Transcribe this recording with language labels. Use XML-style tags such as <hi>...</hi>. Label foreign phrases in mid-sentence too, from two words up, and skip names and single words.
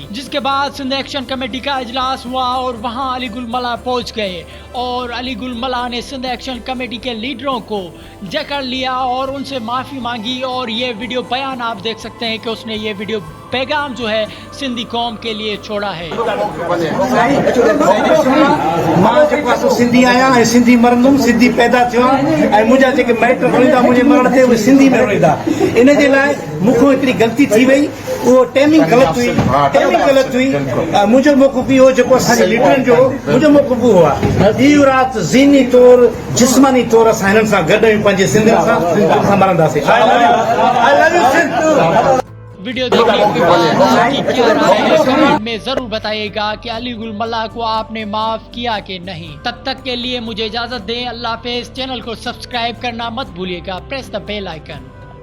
<hi>जिसके बाद सिंध एक्शन कमेटी का इजलास हुआ और वहाँ अली गुल मला पहुँच गए और अली गुल मला ने सिंध एक्शन कमेटी के लीडरों को जकड़ लिया और उनसे माफ़ी मांगी। और ये वीडियो बयान आप देख सकते हैं कि उसने ये वीडियो पैगाम जो है सिंधी कौम के लिए छोड़ा है।</hi> <sd>सिंधी आया सिंधी मरंदुम सिंधी पैदा थियो मुझा जेके माइट रोईंदा मुझे मरण ते सिंधी में रोईंदा। इन जे लाइ मुखो इतनी गलती थी वई,</sd> <hi>वो टाइमिंग गलत हुई।</hi> <sd>मुझो मौक़िफ़ हो जेको असांजे लीडरनि जो मुझो मौक़िफ़ हुआ ॾींहुं राति ज़हनी तौर जिस्मानी तौर असां हिननि सां गॾु आहियूं, पंहिंजे सिंधियुनि सां मरंदासीं।</sd> <hi>वीडियो देखने के बाद आपकी क्या राय है कमेंट में जरूर बताइएगा कि अली गुल मला को आपने माफ किया कि नहीं। तब तक के लिए मुझे इजाजत दें। अल्लाह हाफिज़। चैनल को सब्सक्राइब करना मत भूलिएगा।</hi> <en>press the bell icon.</en>